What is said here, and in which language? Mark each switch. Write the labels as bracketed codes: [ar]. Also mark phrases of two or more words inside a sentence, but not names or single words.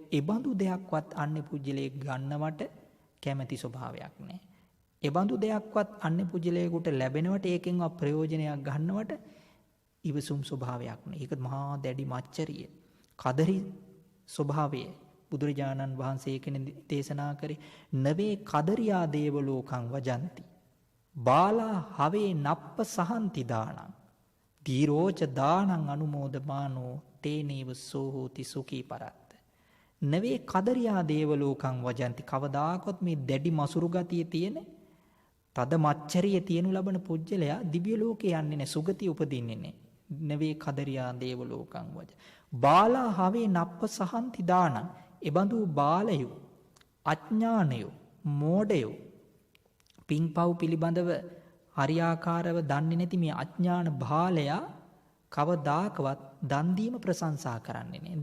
[si] ඒ බඳු දෙයක්වත් අන්‍ය පුජ්‍යලයේ ගන්නවට කැමැති ස්වභාවයක් නැහැ. ඒ බඳු දෙයක්වත් අන්‍ය පුජ්‍යලයකට ලැබෙනවට ඒකෙන්වත් ප්‍රයෝජනයක් ගන්නවට ඉවසුම් ස්වභාවයක් නෑ. ඒක මහා දැඩි මච්චරිය. කදරි ස්වභාවය බුදුරජාණන් වහන්සේ කෙනෙක් දේශනා කරේ [pi] නවේ කදරියා දේව ලෝකං වජಂತಿ. බාලා හවේ නප්ප සහන්ති දානං. දීරෝච දානං අනුමෝදමානෝ තේනේව සෝහෝති සුඛී පරත්ත. නවේ කදරියා දේව ලෝකං වජಂತಿ. [si] කවදාකවත් මේ දැඩි මසුරු ගතිය තියෙන තද මච්චරිය තියෙනු ලබන පුජ්‍යලයා දිව්‍ය ලෝකේ යන්නේ නැහැ, සුගතිය උපදින්නේ නැහැ. [pi] නවේ කදරියා දේව ලෝකං වජ. බාලා හවේ නප්ප සහන්ති දානං. [si] එබඳු බාලයෝ, අඥානයෝ, මෝඩයෝ පින්පව් පිළිබඳව හරියාකාරව දන්නේ නැති මේ අඥාන බාලයා කවදාකවත් දන් දීම ප්‍රශංසා කරන්නේ නැහැ.